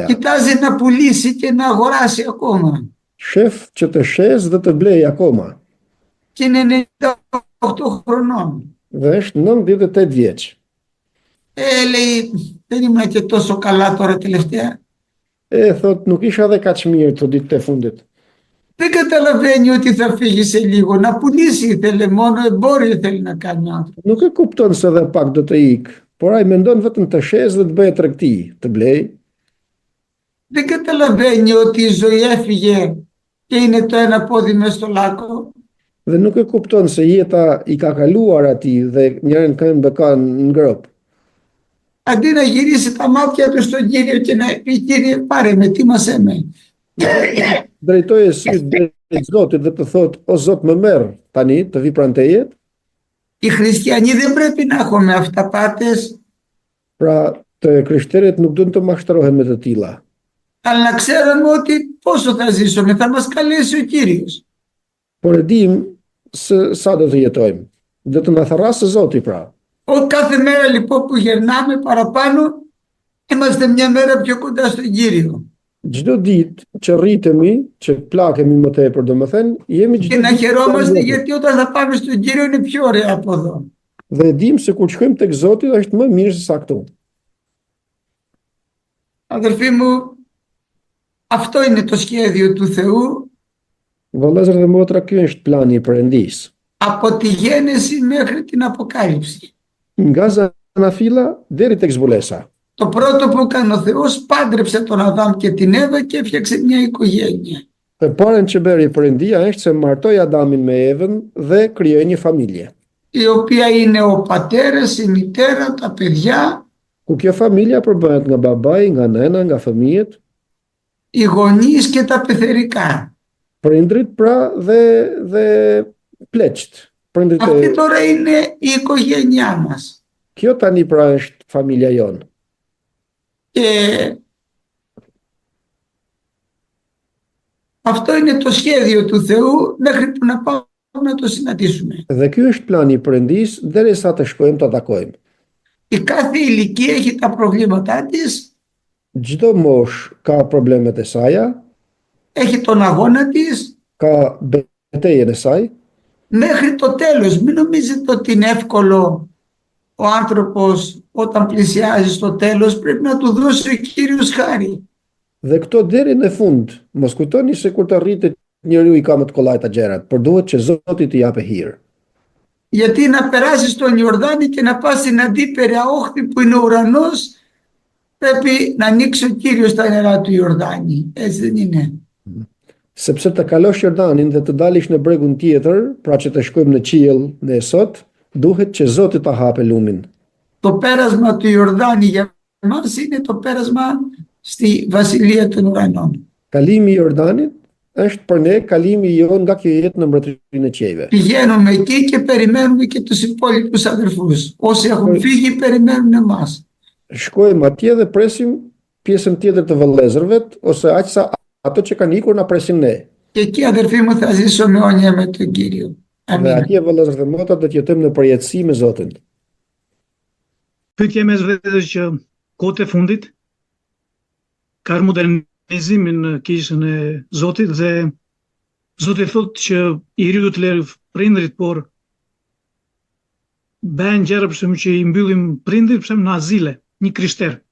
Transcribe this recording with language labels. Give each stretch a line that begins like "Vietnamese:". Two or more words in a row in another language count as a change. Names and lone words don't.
Greek: Κοιτάζει να πουλήσει και να αγοράσει ακόμα.
Albanian: Shef që të shes dhe të blej akoma.
Greek: Και είναι 98 χρονών.
Albanian: Dhe është 98 vjeç.
Greek: Λέει, δεν ήμουν και τόσο καλά τώρα τελευταία.
Albanian: Thot, nuk isha dhe kaq mirë të ditët e fundit.
Greek: Δεν καταλαβαίνει ότι θα φύγει σε λίγο. Να πουλήσει ήθελε, μόνο εμπόριο θέλει να κάνει ο άνθρωπος.
Albanian: Nuk e kupton se dhe pak do të ik, por ai mendon vetëm të shes dhe të bëjë tregti, të blej.
Greek: Δεν καταλαβαίνει ότι η ζωή έφυγε και είναι το ένα πόδι μες στο λάκκο.
Albanian: Dhe nuk e kupton se jeta i ka kaluar atij dhe njërin këmbë ka në ngrop.
Greek: Αντί να γυρίσει τα μάτια του στον Κύριο και να πει, Κύριε, πάρε με, τίμασέ με.
Albanian: Drejtoje syt drejt Zotit dhe të thot, o Zot më merr tani të vi pranë teje.
Greek: Οι χριστιανοί δεν πρέπει να έχουμε αυταπάτες,
Albanian: Pra të krishterët nuk duhen të mashtrohen me të tilla.
Greek: αλλά να ξέρουμε ότι πόσο θα ζήσουμε, θα μας καλέσει ο Κύριος.
Albanian: Por e dim se sa do të jetojmë. Do të na tharrasë Zoti pra.
Greek: Κάθε μέρα λοιπόν που γερνάμε παραπάνω, είμαστε μια μέρα πιο κοντά στον Κύριο.
Albanian: Çdo ditë që rritemi, që plakemi më tepër, domethënë, jemi
Greek: Και
Albanian: çdo
Greek: να
Albanian: ditë
Greek: χαιρόμαστε γιατί όταν θα πάμε στον Κύριο είναι πιο ωραία από εδώ.
Albanian: dhe e dim se kur shkojmë tek Zoti është më mirë se sa këtu.
Greek: Αδελφοί μου, αυτό είναι το σχέδιο του Θεού
Albanian: Vëllezër dhe motra, ky është plani i Perëndisë.
Greek: από τη γέννηση μέχρι την Αποκάλυψη.
Albanian: Nga zanafilla deri tek zbulesa.
Greek: Το πρώτο που έκανε ο Θεός, πάντρεψε τον Αδάμ και την Εύα και έφτιαξε μια οικογένεια.
Albanian: E parën që bëri Perëndia është se martoi Adamin me Evën dhe krijoi një familje.
Greek: Η οποία είναι ο πατέρας, η μητέρα, τα παιδιά,
Albanian: Ku kjo familja përbëhet nga babai, nga nëna, nga fëmijët,
Greek: οι γονείς και τα πεθερικά.
Albanian: prindrit pra dhe pleqt, prindrit
Greek: Αυτή
Albanian: e
Greek: τώρα είναι η οικογένειά μας.
Albanian: kjo tani pra është familja jonë.
Greek: Και αυτό είναι το σχέδιο του Θεού μέχρι που να πάμε να το συναντήσουμε.
Albanian: Dhe ky është plani i Perëndis derisa të shkojmë ta takojmë.
Greek: Η κάθε ηλικία έχει τα προβλήματά της,
Albanian: Çdo mosh ka problemet e saja,
Greek: έχει τον αγώνα της,
Albanian: ka betejën e saj,
Greek: μέχρι το τέλος. Μην νομίζετε ότι είναι εύκολο. Ο άνθρωπος όταν πλησιάζει στο τέλος πρέπει να του δώσει ο Κύριος χάρη.
Albanian: dhe këto deri në fund. Mos kujtoni se kur të rritet njeriu i ka më të kollajta gjërat, por duhet që Zoti t'i japë hir.
Greek: Γιατί να περάσεις τον Ιορδάνη και να πας στην αντίπερα όχθη που είναι ο ουρανός, πρέπει να ανοίξει ο Κύριος τα νερά του Ιορδάνη. Έτσι δεν είναι?
Albanian: Sepse të kalosh Jordanin dhe të dalish në bregun tjetër, pra që të shkojmë në qiell ne sot, duhet që Zoti ta hapë lumin.
Greek: Το πέρασμα του Ιορδάνη για μας είναι το πέρασμα στη Βασιλεία των Ουρανών.
Albanian: Kalimi i Jordanit është për ne kalimi jo nga kjo jetë në mbretërinë e qiejve.
Greek: Πηγαίνουμε εκεί και περιμένουμε και τους υπόλοιπους αδερφούς. Όσοι έχουν φύγει περιμένουν εμάς.
Albanian: Shkojmë atje dhe presim pjesën tjetër të vëllezërvet, ose aq sa ato që kanë ikur na presin ne.
Greek: Και εκεί αδερφοί μου θα ζήσουμε αιώνια με τον Κύριο.
Albanian: Dhe
Greek: Αμήν.
Albanian: atje vëllezër dhe motra do të jetojmë në përjetësi me Zotin. Pyetja mes vetes që kohët e fundit ka modernizimin në kishën e Zotit dhe Zoti thotë që i riu do të lërë prindrit, por bëhen gjëra për shembull që i mbyllim prindrit për shembull në azile, një krishter.